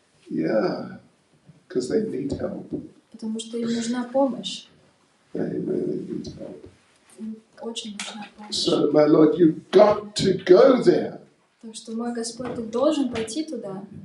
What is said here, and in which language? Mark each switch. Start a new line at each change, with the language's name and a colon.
English: Yeah, because they need help.
Russian: Потому что им нужна помощь.
English: They really need help.
Russian: Им очень нужна помощь.
English: So, my Lord, you've got to go there.
Russian: Так что, мой Господь, ты должен пойти туда.